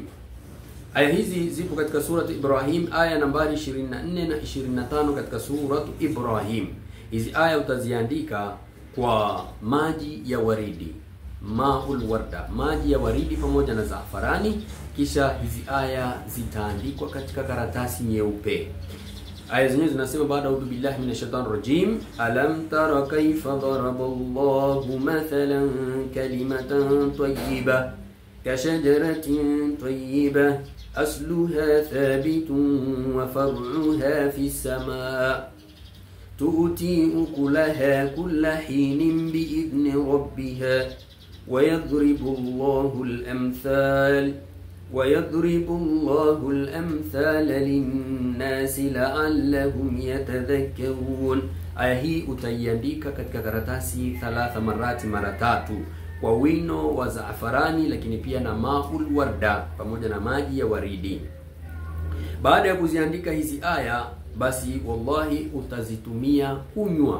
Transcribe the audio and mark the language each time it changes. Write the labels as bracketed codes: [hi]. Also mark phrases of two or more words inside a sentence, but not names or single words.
[sw] Aya hizi zipo katika surati Ibrahim, aya nambari 24 na 25 katika suratu Ibrahim. Hizi aya utaziandika kwa maji ya waridi, [ar] ماء الورد, [sw] maji ya waridi pamoja na zafarani. Kisha hizi aya zitaandikwa katika karatasi nyeupe. Aya zenyewe zinasema, baada [ar] أعوذ بالله من الشيطان الرجيم, ألم تر كيف ضرب الله مثلا كلمة طيبة كشجرة طيبة أصلها ثابت وفرعها في السماء تؤتي أكلها كل حين بإذن ربها ويضرب الله الأمثال للناس لعلهم يتذكرون. [sw] Aya hii utaiandika katika karatasi 3 marati, mara 3, kwa wino wa zaafarani, lakini pia na [ar] ماء الورد [sw] pamoja na maji ya waridi. Baada ya kuziandika hizi aya, basi wallahi utazitumia kunywa.